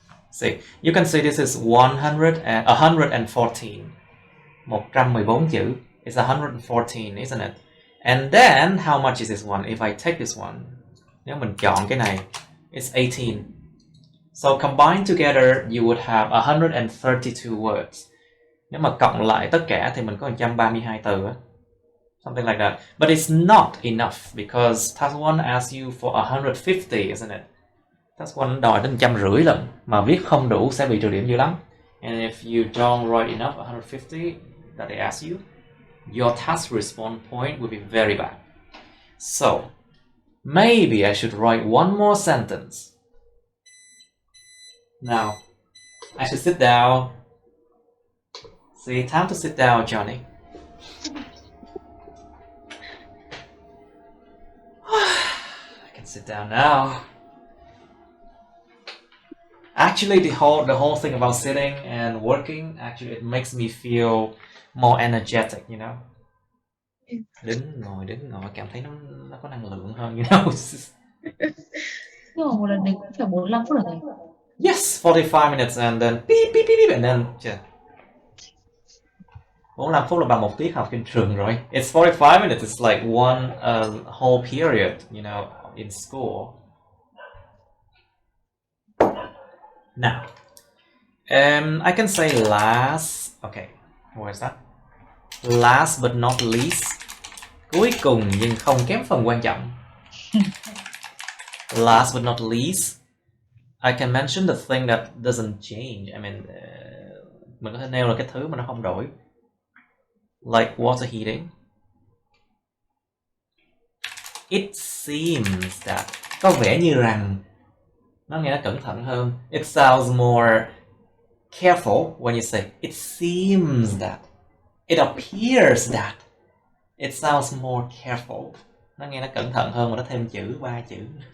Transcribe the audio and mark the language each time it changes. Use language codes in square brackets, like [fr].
[en] See, you can see this is 114. 114 chữ. It's 114, isn't it? And then, how much is this one? If I take this one, [vi] nếu mình chọn cái này, [en] it's 18. So combined together, you would have 132 words. [vi] Nếu mà cộng lại tất cả thì mình có 132 từ. [en] Something like that. But it's not enough because task 1 asks you for 150, isn't it? [vi] Task 1 đòi đến 150 lần. Mà viết không đủ sẽ bị trừ điểm dữ lắm. [en] And if you don't write enough 150 that they ask you, your task response point will be very bad. So, maybe I should write one more sentence. Now, I should sit down. See, time to sit down, Johnny. I can sit down now. Actually, the whole thing about sitting and working, actually, it makes me feel more energetic, you know. [vi] Đứng ngồi cảm thấy nó có năng lượng hơn, you know. Nhưng mà một lần đấy cũng phải 45 phút rồi thầy. [en] Yes, 45 minutes and then beep beep beep and then [vi] 45 phút là bằng một tiết học trên trường rồi. [en] It's 45 minutes, it's like one whole period, you know, in school. Now, I can say last. Okay, where is that? Last but not least. [vi] Cuối cùng nhưng không kém phần quan trọng. [en] Last but not least, I can mention the thing that doesn't change. [vi] I mean, mình có thể nêu là cái thứ mà nó không đổi. [en] Like water heating. It seems that. [vi] Có vẻ như rằng. Nó nghe nó cẩn thận hơn. [en] It sounds more careful when you say it seems that. It appears that. It sounds more careful. [vi] Nó nghe nó cẩn thận hơn mà nó thêm chữ, 3 chữ.